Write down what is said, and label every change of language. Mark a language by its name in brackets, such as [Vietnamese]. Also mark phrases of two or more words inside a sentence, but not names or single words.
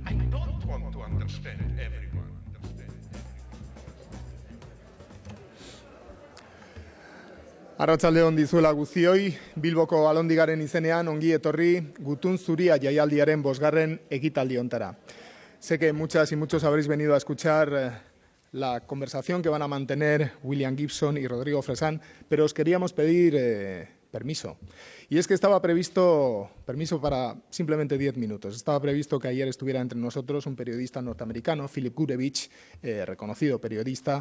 [English] I don't want to understand everyone. [Basque] Arratsaldeon dizuela guztioi, Bilboko Alhóndigaren izenean ongi etorri Gutun Zuria jaialdiaren 5. ekitaldi hontara. [Spanish] Sé que muchas y muchos habréis venido a escuchar la conversación que van a mantener William Gibson y Rodrigo Fresán, pero os queríamos pedir permiso. Y es que estaba previsto permiso para simplemente 10 minutos. Estaba previsto que ayer estuviera entre nosotros un periodista norteamericano, Philip Gurevich, reconocido periodista.